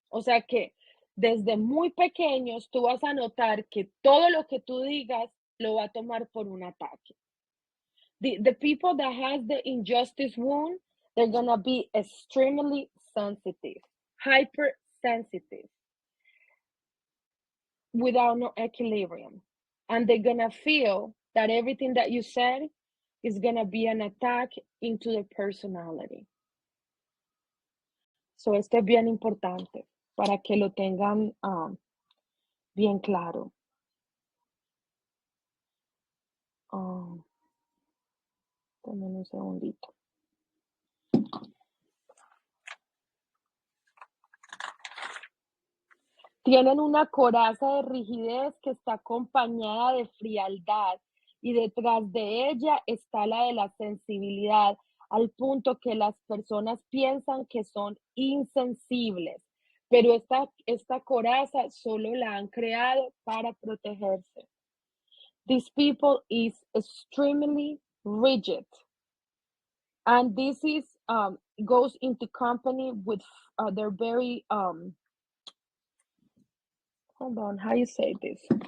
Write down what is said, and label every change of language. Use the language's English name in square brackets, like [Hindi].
[Spanish] O sea que desde muy pequeños tú vas a notar que todo lo que tú digas lo va a tomar por un ataque. [English] The people that has the injustice wound, they're gonna be extremely sensitive, hypersensitive, without no equilibrium. And they're gonna feel that everything that you said is gonna be an attack into their personality. [Spanish] So esto es bien importante para que lo tengan bien claro. Dame un segundito. Tienen una coraza de rigidez que está acompañada de frialdad y detrás de ella está la de la sensibilidad, al punto que las personas piensan que son insensibles, pero esta coraza solo la han creado para protegerse. [English] These people is extremely rigid, and this is goes into company with they're very hold on, how you say this?